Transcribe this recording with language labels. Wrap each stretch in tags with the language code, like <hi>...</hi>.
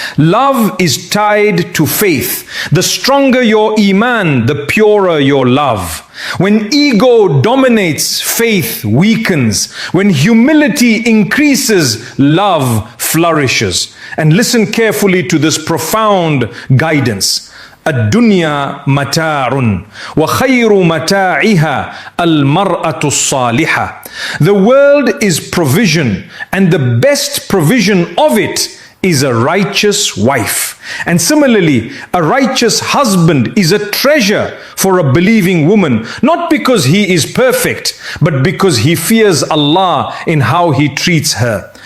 <en>Love is tied to faith. The stronger your iman, the purer your love. When ego dominates, faith weakens. When humility increases, love flourishes. And listen carefully to this profound guidance.</en> <ar>الدنيا متاع وخير متاعها المرأة الصالحة.</ar> <en>The world is provision, and the best provision of it is a righteous wife. And similarly, a righteous husband is a treasure for a believing woman, not because he is perfect, but because he fears Allah in how he treats her.</en>